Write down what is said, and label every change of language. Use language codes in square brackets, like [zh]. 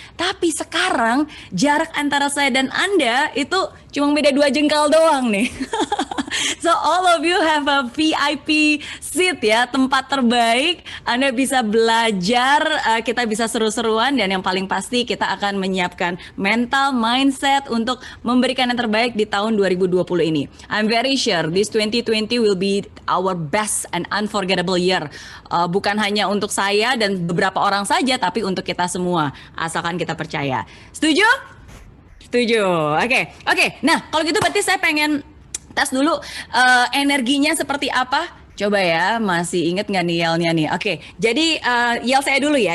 [id] Tapi sekarang jarak antara saya dan Anda itu cuma beda 2 jengkal doang nih. [en] So all of you have a VIP seat [id] ya, tempat terbaik. Anda bisa belajar, kita bisa seru-seruan, dan yang paling pasti kita akan menyiapkan mental mindset untuk memberikan yang terbaik di tahun 2020 ini. [en] I'm very sure this 2020 will be our best and unforgettable year. [id] Bukan hanya untuk saya dan beberapa orang saja, tapi untuk kita semua, asalkan kita percaya. Setuju? Setuju. Oke. Nah, kalau gitu berarti saya pengen tes dulu energinya seperti apa. Coba ya, masih inget nggak nih yelnya nih? Oke, jadi yel saya dulu ya.